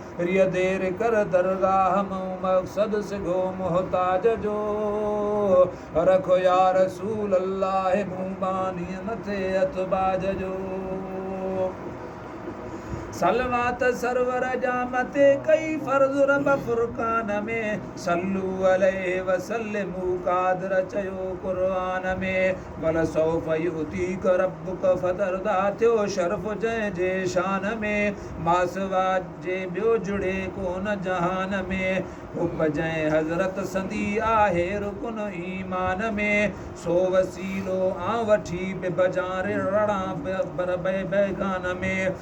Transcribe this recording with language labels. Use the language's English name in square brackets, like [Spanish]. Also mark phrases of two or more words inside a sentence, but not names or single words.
[Sindhi] ريءَ دير ڪر درگاهه مون، مقصد سگهو محتاج جو. رکو يا رسول الله مون باني مٿي هٿ باج جو. صلوات سرور جا مٿي ڪئي فرض رب فرقان ۾، [Arabic] صلو عليه وسلموا [Sindhi] قادر چيو قرآن ۾. [Arabic] ول سوف يؤتيك ربك فترضى، [Sindhi] ٿيو شرف جنهن جي شان ۾. ما سوا جي ٻيو جڙي ڪون جهان ۾، حب جنهن حضرت سنڌي آهي رڪن ايمان ۾. سو وسيلو آن وٺي به بجار رڻا ب-، بر-، بي-، بيگان ۾.